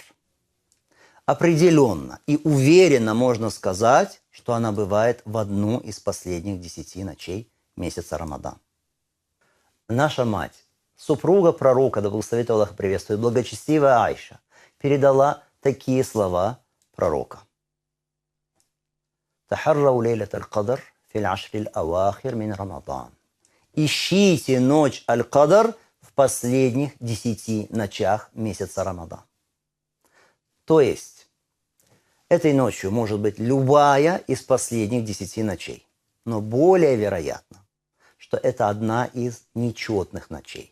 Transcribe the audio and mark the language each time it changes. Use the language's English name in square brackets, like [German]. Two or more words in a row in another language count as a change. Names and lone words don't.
[Russian] Определенно и уверенно можно сказать, что она бывает в одну из последних 10 ночей месяца Рамадан. Наша мать, супруга пророка, да благословит Аллах и приветствует, благочестивая Айша, передала такие слова пророка. [Arabic] «تحروا ليلة القدر في العشر الأواخر من رمضان». [Russian] Ищите ночь Аль-Кадр в последних 10 ночах месяца Рамадан. То есть, этой ночью может быть любая из последних 10 ночей. Но более вероятно, что это одна из нечетных ночей.